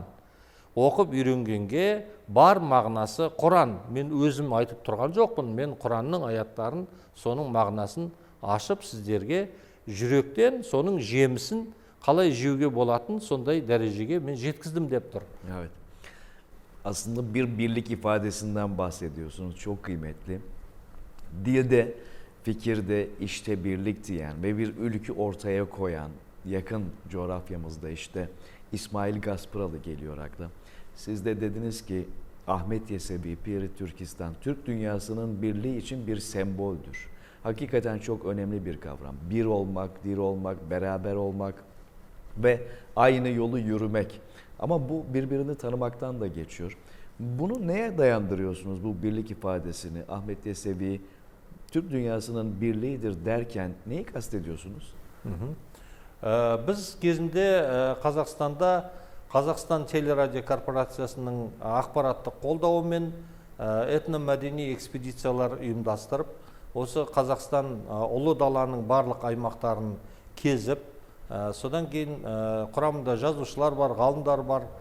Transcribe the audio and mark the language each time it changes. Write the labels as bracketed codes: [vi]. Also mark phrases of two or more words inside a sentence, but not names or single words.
[kk] Оқып үйренгенге бар мағынасы Құран. Мен өзім айтып тұрған жоқпын. Мен Құранның аяттарын, соның мағынасын ашып сіздерге жүректен соның жемісін қалай жеуге болатын сондай дәрежеге мен жеткіздім деп тұр. [tr] Evet. Aslında bir birlik ifadesinden bahsediyorsunuz. Çok kıymetli. Dilde, fikirde, işte birlik diyen ve bir ülkü ortaya koyan yakın coğrafyamızda işte İsmail Gaspıralı geliyor akla. Siz de dediniz ki Ahmet Yesevi, Piri Türkistan, Türk dünyasının birliği için bir semboldür. Hakikaten çok önemli bir kavram. Bir olmak, dir olmak, beraber olmak ve aynı yolu yürümek. Ama bu birbirini tanımaktan da geçiyor. Bunu neye dayandırıyorsunuz, bu birlik ifadesini? Ahmet Yesevi, Türk dünyasının birliğidir derken neyi kastediyorsunuz? [kk] Біз кезінде Қазақстанда Қазақстан телерадио корпорациясының ақпараттық қолдауымен этномәдени экспедициялар ұйымдастырып, осы Қазақстан ұлы даланың барлық аймақтарын кезіп, содан кейін құрамында жазушылар бар, ғалымдар бар.